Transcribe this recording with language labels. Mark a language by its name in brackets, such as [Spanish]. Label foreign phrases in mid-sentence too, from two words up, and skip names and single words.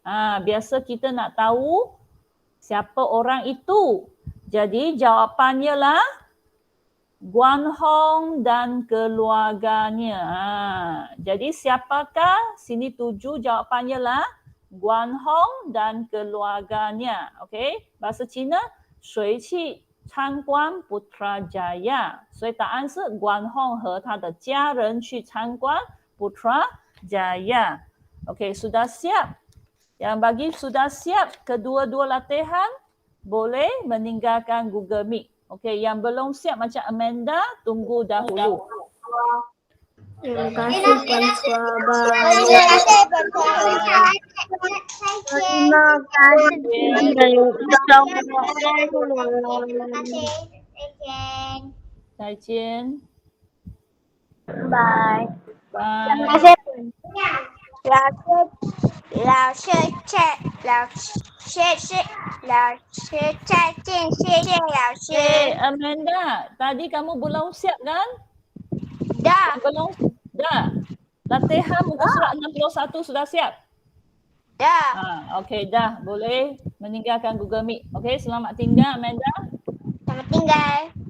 [Malay] Biasa kita nak tahu siapa orang itu. Jadi jawapannya lah Guan Hong dan keluarganya. Jadi siapakah? Sini tuju jawapannya lah Guan Hong dan keluarganya. Okey, bahasa Cina [Chinese] 谁去参观 Putrajaya? 所以答案是 Guan Hong 和他的家人去参观 Putrajaya. [Malay] Okey, sudah siap? Yang bagi sudah siap kedua-dua latihan, boleh meninggalkan Google Meet. Okey, yang belum siap macam Amanda, tunggu dahulu. Terima kasih Puan Swaba. Terima kasih Puan. Terima kasih. [Chinese] 再见。 Bye. Bye. [Malay] terima kasih. [Chinese] 老师再见，谢谢老师。 [Malay] Amanda, tadi kamu belum siap kan? Dah. Belum? Dah. Latihan muka surat 61 sudah siap? Dah. Okey, dah. Boleh meninggalkan Google Meet. Okey, selamat tinggal Amanda. Selamat tinggal.